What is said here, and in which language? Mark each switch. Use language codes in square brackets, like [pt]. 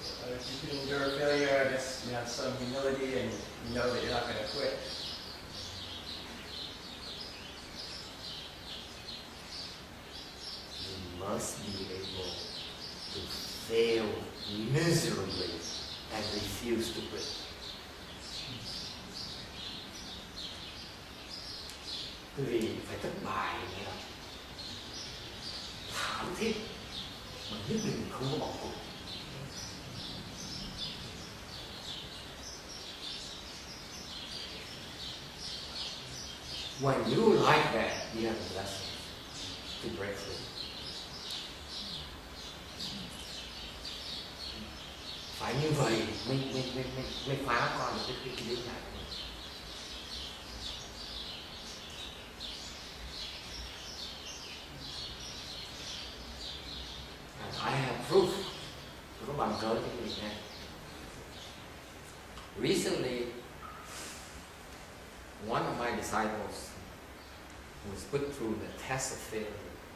[en] If you feel you're a failure, I guess you have some humility and you know that you're not going to quit. You must be able to fail miserably and refuse to quit. [vi] Vì phải thất bại nghĩa là thảm thiết mà nhất định không có bỏ cuộc. [en] When you like that, you have a lesson to break through. [vi] Phải như vậy mới phá qua được cái điều này. [en] I have proof. [vi] Tôi có bằng cớ cho cái việc này. [en] Recently, one of my disciples was put through the test of failure.